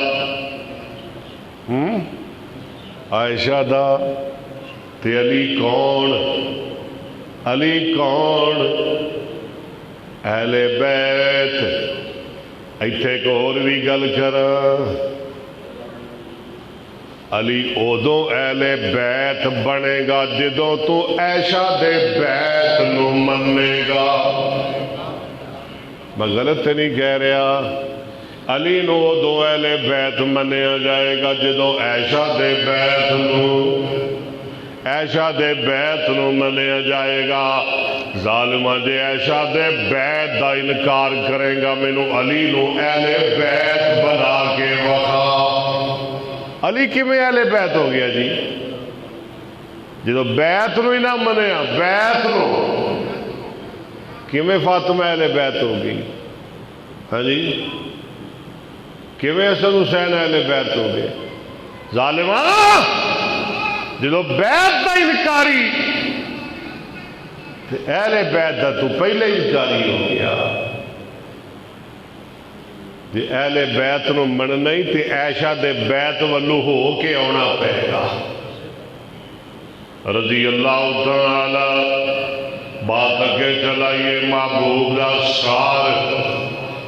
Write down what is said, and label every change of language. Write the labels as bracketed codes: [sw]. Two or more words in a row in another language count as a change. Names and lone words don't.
[pa] عائشہ دا تے علی کون اہل بیت ایتھے کو اور بھی گل کرا علی ادو اہل بیت بنے گا جدوں تو عائشہ دے بیت نو منے گا میں غلط نہیں کہہ رہا علی نو ادو اہل بیت منیا جائے گا جدوں عائشہ دے بیت نو منیا جائے گا ظالمہ جے عائشہ دے بیت دا انکار کرے گا مینوں علی نو اہل بیت بنا کے وقا علی کیویں اہل بیت ہو گیا جی جدو بیت نو ہی نہ منیا بیت نو کیویں فاطمہ اہل بیت ہو گئی ہاں جی کیویں حسن حسین اہل بیت ہو گئے ظالمہ جدو بیت دا انکاری اہل بیت دا تو پہلے انکاری ہو گیا جی اہل بیت نو من نہیں تے عائشہ دے بیت والو ہو کے آنا پہے گا [ar] رضی اللہ تعالی [pa] بات اگے چلائیے محبوب دا سار